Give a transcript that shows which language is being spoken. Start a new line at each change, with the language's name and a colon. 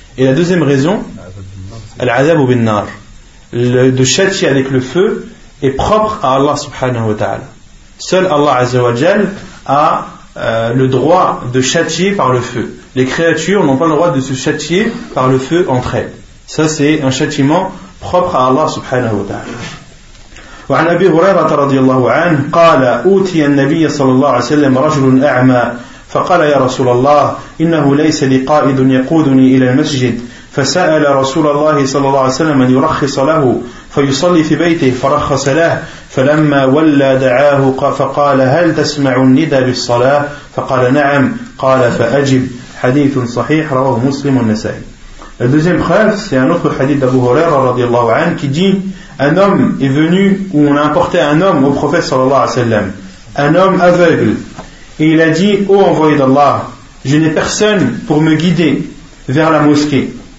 French: Et la deuxième raison,
Arabic: al-azab bin nar,
French: de châtier avec le feu est propre à Allah subhanahu wa ta'ala. Seul Allah azza wa jal a le droit de châtier par le feu. Les créatures n'ont pas le droit de se châtier par le feu entre elles. Ça, c'est un châtiment propre à Allah subhanahu wa ta'ala.
Arabic: وعن أبي هريرة رضي الله عنه قال أوتي النبي صلى الله عليه وسلم رجل أعمى فقال يا رسول الله إنه ليس لي قائد يقودني إلى المسجد فسأل رسول الله صلى الله عليه وسلم أن يرخص له فيصلي في بيته فرخص له فلما ولى دعاه فقال هل تسمع الندى بالصلاة فقال نعم قال فأجب حديث صحيح رواه مسلم والنسائي.
French: La deuxième preuve, c'est un autre hadith d'Abu Huraira radiallahu anhu qui dit, un homme est venu, ou on a apporté un homme au prophète sallallahu alayhi wa sallam, un homme aveugle, et il a dit, ô envoyé d'Allah, je n'ai personne pour me guider vers la mosquée.